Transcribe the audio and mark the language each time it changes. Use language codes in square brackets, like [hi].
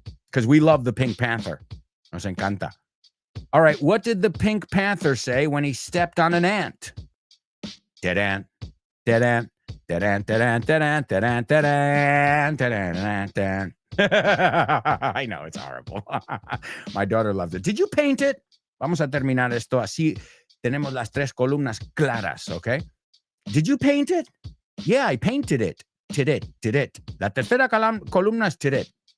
[en] Because we love the Pink Panther. [es] Nos encanta. [en] All right, what did the Pink Panther say when he stepped on an ant? Da-dan, da-dan, da-dan, da-dan, da-dan, da-dan, da-dan, da-dan, da-dan. I know, it's horrible. My daughter loves it. Did you paint it? [es] Vamos a terminar esto así. Tenemos las tres columnas claras, okay? [en] Did you paint it? Yeah, I painted it. Did it. [es] La tercera columna es [en] did it.